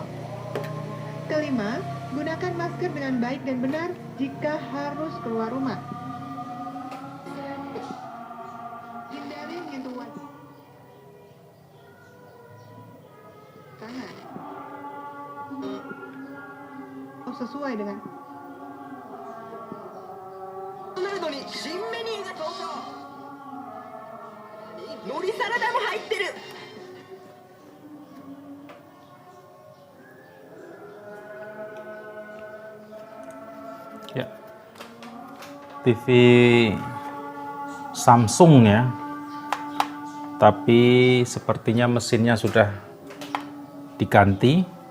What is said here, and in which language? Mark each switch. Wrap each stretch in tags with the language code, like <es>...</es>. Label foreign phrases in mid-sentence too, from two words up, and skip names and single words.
<id>Kelima, gunakan masker dengan baik dan benar jika harus keluar rumah. Hindari menyentuh wajah, tangan, sesuai dengan</id> <ja>ナルドに新メニューが登場。海苔サラダも入ってる。</ja> <id>Ya, TV Samsung ya, tapi sepertinya mesinnya sudah diganti.</id>